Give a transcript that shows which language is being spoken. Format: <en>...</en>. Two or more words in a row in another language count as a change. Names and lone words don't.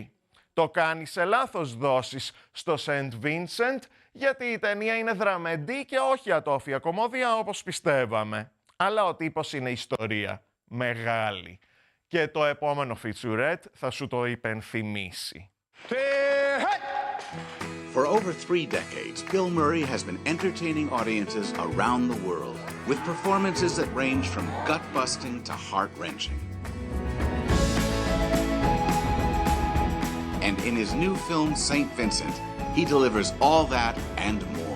<el>Το κάνει σε λάθος δόσεις στο St. Vincent, γιατί η ταινία είναι δραμεντή και όχι ατόφια κομμώδια όπως πιστεύαμε. Αλλά ο τύπος είναι ιστορία. Μεγάλη. Και το επόμενο featurette θα σου το υπενθυμίσει.</el> <en>For over 3 decades, Bill Murray has been entertaining audiences around the world with performances that range from gut-busting to heart-wrenching. And in his new film, St. Vincent, he delivers all that and more.</en>